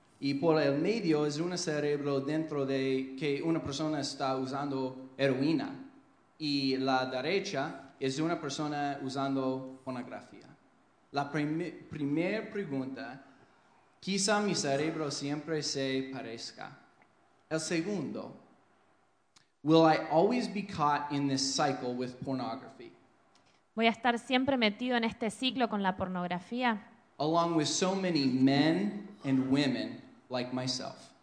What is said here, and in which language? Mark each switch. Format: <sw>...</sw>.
<es>Y por el medio es un cerebro dentro de que una persona está usando heroína. Y la derecha es una persona usando pornografía. La primera pregunta, quizá mi cerebro siempre se parezca. El segundo,</es> <en>will I always be caught in this cycle with pornography?</en> <es>¿Voy a estar siempre metido en este ciclo con la pornografía?</es> <en>Along with so many men and women like myself.</en>